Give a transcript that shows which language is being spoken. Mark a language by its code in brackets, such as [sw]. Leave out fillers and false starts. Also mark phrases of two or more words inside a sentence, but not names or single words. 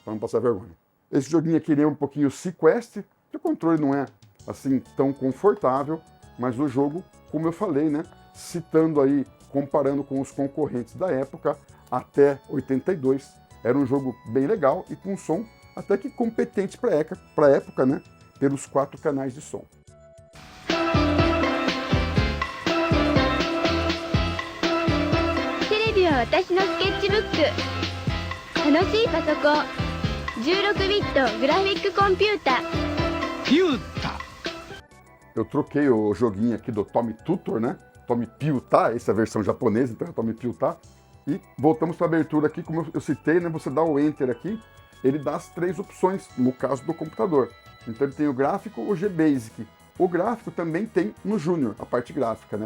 [pt] Para não passar vergonha. Esse joguinho aqui ele é um pouquinho Sequest, que o controle não é assim tão confortável, mas o jogo, como eu falei, né? Citando aí, comparando com os concorrentes da época, até 82, era um jogo bem legal e com um som até que competente para a época, né? Pelos 4 canais de som. [ja] テレビは私のスケッチブック。楽しいパソコン。16ビットグラフィックコンピュータ。 [pt] Piuta! Eu troquei o joguinho aqui do Tommy Tutor, né? Tommy Piuta, essa é a versão japonesa, então é Tommy Piuta. E voltamos para a abertura aqui, como eu citei, né? Você dá o Enter aqui, ele dá as 3 opções, no caso do computador. Então ele tem o gráfico, o G-Basic. O gráfico também tem no Junior, a parte gráfica, né?